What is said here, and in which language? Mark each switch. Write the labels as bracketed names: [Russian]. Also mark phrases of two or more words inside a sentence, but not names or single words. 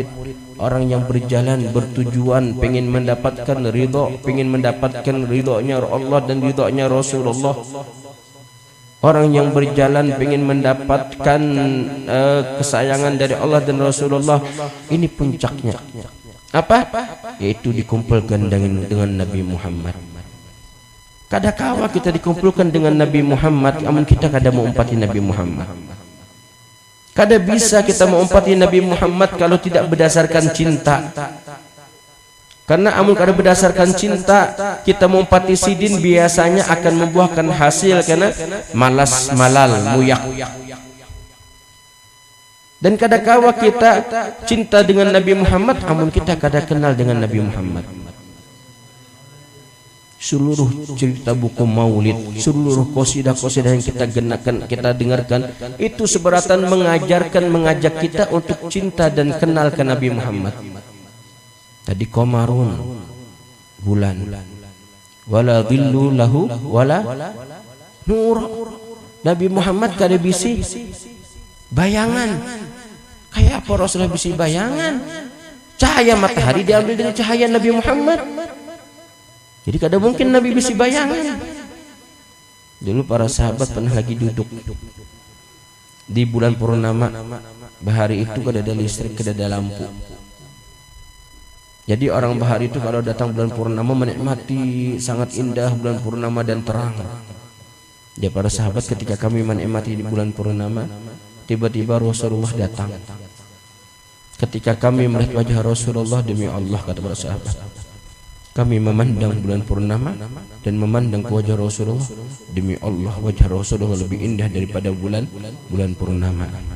[Indonesian] Orang yang berjalan bertujuan pengen mendapatkan ridho, pengen mendapatkan ridhonya Allah dan ridhonya Rasulullah. Orang yang berjalan pengen mendapatkan kesayangan dari Allah dan Rasulullah. Ini puncaknya. Apa? Yaitu dikumpulkan dengan Nabi Muhammad. [Banjar] Kadakawa kita dikumpulkan dengan Nabi Muhammad, namun kita kada mau umpati Nabi Muhammad. Kada bisa kita mau umpati Nabi Muhammad kalau tidak berdasarkan cinta. Karena amun kada berdasarkan cinta, kita mau umpati sidin biasanya akan membuahkan hasil karena malas malal muyak. Dan kadakawa kita cinta dengan Nabi Muhammad, namun kita kada kenal dengan Nabi Muhammad. [Indonesian] Seluruh cerita buku maulid, seluruh qasidah-qasidah yang kita kita dengarkan, itu seberatan mengajak kita untuk cinta dan kenal ke Nabi Muhammad. Tadi qamarun, bulan, [Arabic] wala dhillu lahu wala nur. [Banjar] Nabi Muhammad kada bisi bayangan. Kayak apa Rasulullah bisi bayangan? Cahaya matahari diambil dari cahaya Nabi Muhammad. Jadi kada mungkin Nabi bisi bayangan. [Indonesian] Dulu para sahabat pernah lagi duduk di bulan purnama. [Banjar] Bahari itu kada ada listrik, kada ada lampu. [Indonesian] Jadi orang bahari itu kalau datang bulan purnama menikmati sangat indah bulan purnama dan terang. Ya para sahabat, ketika kami menikmati di bulan purnama, tiba-tiba Rasulullah datang. Ketika kami melihat wajah Rasulullah, demi Allah kata para sahabat, kami memandang bulan purnama dan memandang ke wajah Rasulullah, demi Allah wajah Rasulullah lebih indah daripada bulan purnama.